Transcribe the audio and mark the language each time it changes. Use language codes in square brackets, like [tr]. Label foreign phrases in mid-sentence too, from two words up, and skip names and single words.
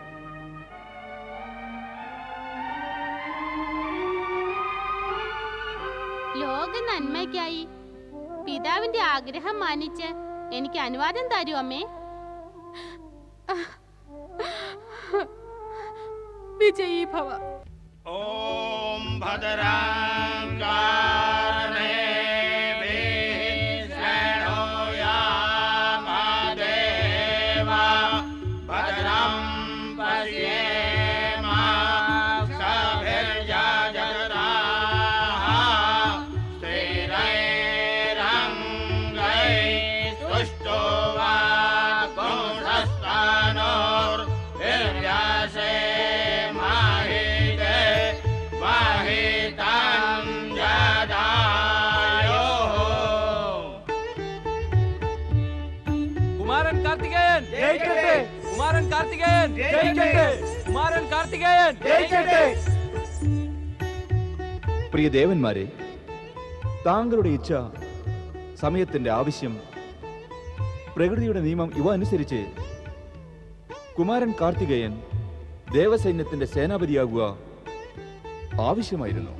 [ml] ലോക നന്മയ്ക്കായി പിതാവിന്റെ ആഗ്രഹം മാനിച്ച് എനിക്ക് അനുവാദം തരൂ അമ്മേ. [sa] വിജയീ ഭവ. ओम भद्रं कर्णेभिः शृणुयामदेवा भद्रं पश्येमाक्षभिर्यजत्राः स्थिरैरङ्गैः सुष्ठुवागुंसस्तनोर्भिर्व्यसेमहिते वहितं जदायुः। [ml] കുമാരൻ കാർത്തികേയൻ ജയിക്കട്ടെ! കുമാരൻ കാർത്തികേയൻ ജയിക്കട്ടെ! കുമാരൻ കാർത്തികേയൻ ജയിക്കട്ടെ! പ്രിയ ദേവന്മാരെ, താങ്കളുടെ ഇച്ഛ, സമയത്തിന്റെ ആവശ്യം, പ്രകൃതിയുടെ നിയമം ഇവ അനുസരിച്ച് കുമാരൻ കാർത്തികേയൻ ദേവസൈന്യത്തിന്റെ സേനാപതിയാകുക ആവശ്യമായിരുന്നു.